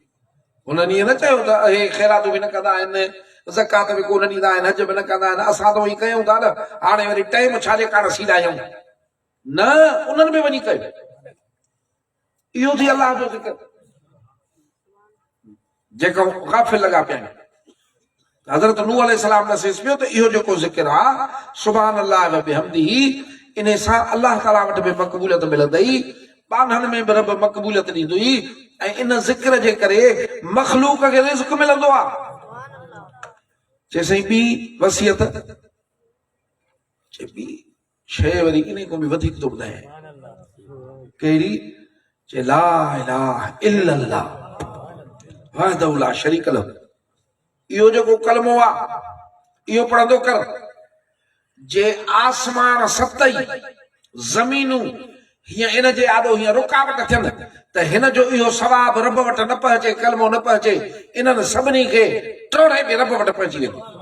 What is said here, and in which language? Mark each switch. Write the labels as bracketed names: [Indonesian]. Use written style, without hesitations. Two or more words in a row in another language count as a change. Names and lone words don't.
[Sindhi] हुननि ईअं न चयो त हे ख़ैरातूं बि न कंदा आहिनि, ज़कात बि कोन ॾींदा आहिनि, हज बि न कंदा आहिनि, असां त उहे कयूं था न, हाणे वरी टाइम छाजे कारण सीड़ायूं? न, उन्हनि बि वञी कयो। इहो थी अलाह जो ज़िक्र, जेको गाफ़िल लॻा पिया आहिनि। हज़रत नूह अलैहिस्सलाम नसीस पियो त इहो जेको ज़िक्र आहे, [Arabic] سبحان الله وبحمده, [Sindhi] इन सां अल्लाह ताला वटि बि मक़बूलियत मिलंदई, ॿाननि में बि रब मक़बूलियत ॾींदुई, ऐं इन ज़िक्र जे करे मख़लूक खे रिज़्क़ मिलंदो आहे। चइसई ॿी वसियत, चए ॿी शइ वरी इन खां बि वधीक थो ॿुधाए। कहिड़ी? चए [Arabic] لا إله إلا الله وحده لا شريك له. [Sindhi] इहो जेको कलमो आहे, इहो पढ़ंदो कर। जे आसमान सतई ज़मीनूं हीअं इन जे आॾो हीअं रुकावट थियनि त हिन जो इहो सवाब रब वटि न पहुचे, कलमो न पहुचे, इन्हनि सभिनी खे टोड़े में रब वटि पहुची वेंदो।